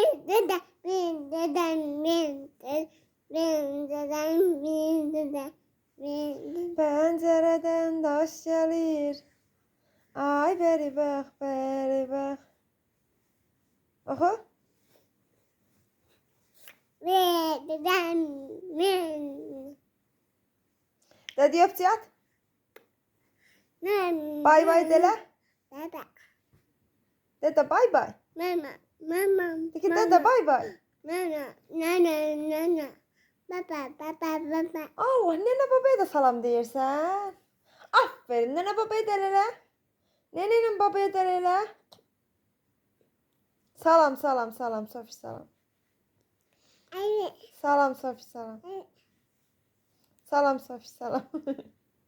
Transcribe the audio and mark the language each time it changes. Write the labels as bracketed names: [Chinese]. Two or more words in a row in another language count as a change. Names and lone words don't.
[Azerbaijani] Pəncərədən daş gəlir, ay bəri bax, bəri bax. Oxu. Dədi öpcət. Bay bay delə. Dədə bay bay. De ki dədə bay bay. Allah, nənə babaya da salam deyirsən. Aferin, nənə babaya da elə. Nənə ilə babaya da elə. Salam, salam, salam, Sofi, salam. Salam, Sofi, salam. Salam, Sofi, salam.